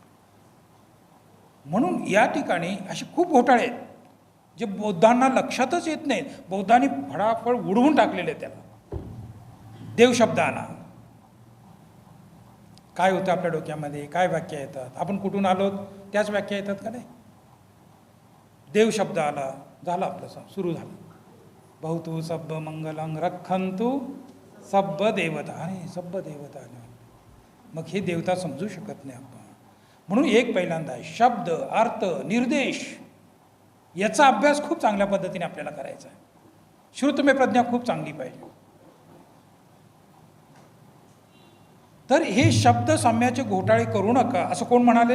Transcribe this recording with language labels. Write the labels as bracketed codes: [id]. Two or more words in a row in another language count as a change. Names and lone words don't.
[mr] म्हणून या ठिकाणी असे खूप घोटाळे आहेत जे बौद्धांना लक्षातच येत नाहीत. बौद्धांनी फळाफळ उडवून टाकलेले त्याला. देव शब्द आला, काय होतं आपल्या डोक्यामध्ये? काय व्याख्या येतात? आपण कुठून आलो त्याच व्याख्या येतात का नाही? देव शब्द आला, झालं आपलं, सुरू झालं. [pi] बहुतू सब्ब मंगलंग रखंतु सब्ब देवता. [mr] आणि [pi] सब्ब देवता, [mr] मग हे देवता समजू शकत नाही आपण. म्हणून एक पहिल्यांदा शब्द, अर्थ, निर्देश याचा अभ्यास खूप चांगल्या पद्धतीने आपल्याला करायचा आहे. श्रुतमय प्रज्ञा खूप चांगली पाहिजे. तर हे शब्द साम्याचे घोटाळे करू नका असं कोण म्हणाले?